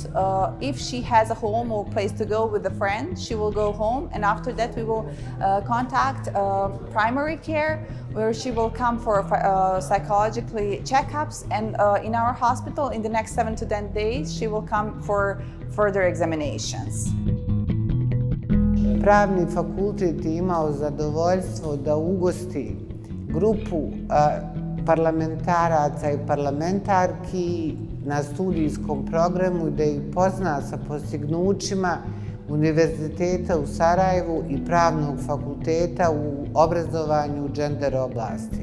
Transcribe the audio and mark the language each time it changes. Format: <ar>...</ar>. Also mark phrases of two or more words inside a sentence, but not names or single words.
<en>If she has a home or place to go with a friend, she will go home, and after that we will contact primary care, where she will come for psychologically checkups, and in our hospital in the next 7 to 10 days she will come for further examinations.</en> <bs>Pravni fakultet je imao zadovoljstvo da ugosti grupu parlamentaraca i parlamentarki na studijskom programu, da ih pozna sa postignućima Univerziteta u Sarajevu i Pravnog fakulteta u obrazovanju u gender oblasti.</bs>